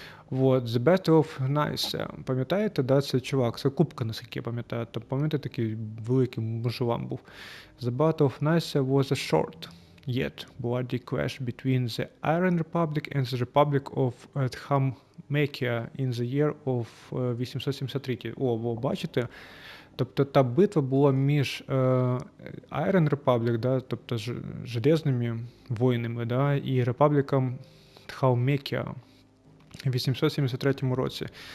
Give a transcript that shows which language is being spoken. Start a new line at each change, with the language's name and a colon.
English: Вот, The Battle of Nice.
Ukrainian: Пам'ятаєте, да, цей чувак? Це кубка, наскільки я пам'ятаю. Там, пам'ятаєте, такий великий мужлан був.
English: The Battle of Nice was a short, yet bloody clash between the Iron Republic and the Republic of Dhammakia in the year of 873.
Ukrainian: О, бачите? Тобто та битва була між Iron Republic, да, тобто железними воїнами, да, і Репабліком Dhammakia в 873 році.